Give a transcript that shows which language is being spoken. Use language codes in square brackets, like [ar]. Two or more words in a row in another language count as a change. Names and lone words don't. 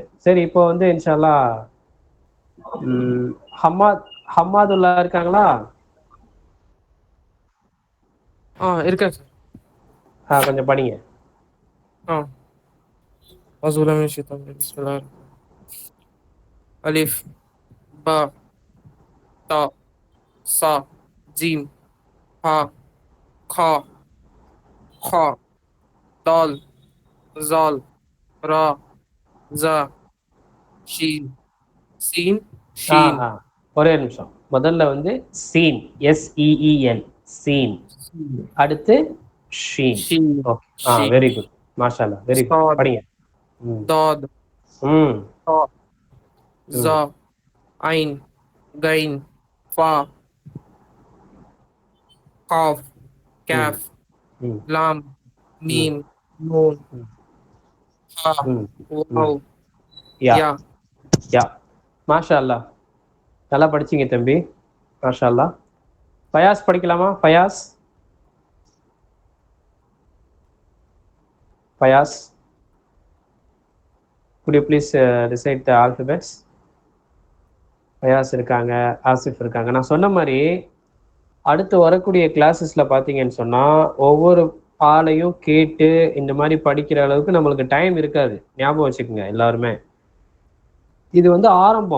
[ta] சரி, இப்போ வந்து [ar] إن شاء الله [ta] ஹம்மாதுல்லா இருக்காங்களா? இருக்கேன் சார். கொஞ்சம் படிங்க. [ar] ألف باء تاء ثاء جيم حاء خاء خاء دال ذال راء زاي شين, sin, ஆ shin, [ta] ஆ ஒரே நிமிஷம். முதல்ல வந்து சீன், SEEN, சீன். [ar] sin, [ta] அடுத்து ஷீன். [ar] shin, [ta] ஓகே, [ar] shin, [en] very good, [ta] மாஷால்லா, [en] very good. [ar] sad, [ta] படிங்க. ம் [ar] dad, ம் ta, ம் ظاء عين غين فاء قاف, ம் kaf, ம் lam, ம் ميم نون هاء, ம் wow, ம் யா ya. [ta] யா மாஷால்லா, நல்லா படிச்சீங்க தம்பி, மாஷால்லா. ஃபயாஸ் படிக்கலாமா? ஃபயாஸ், ஃபயாஸ், [en] could you please recite the alphabets? [ta] ஃபயாஸ் இருக்காங்க, ஆசிஃப் இருக்காங்க. நான் சொன்ன மாதிரி அடுத்து வரக்கூடிய கிளாஸஸ்ல பார்த்தீங்கன்னு சொன்னா ஒவ்வொரு ஆளையும் கேட்டு இந்த மாதிரி படிக்கிற அளவுக்கு நம்மளுக்கு டைம் இருக்காது, ஞாபகம் வச்சுக்கோங்க எல்லாருமே. இது வந்து ஆரம்பம்.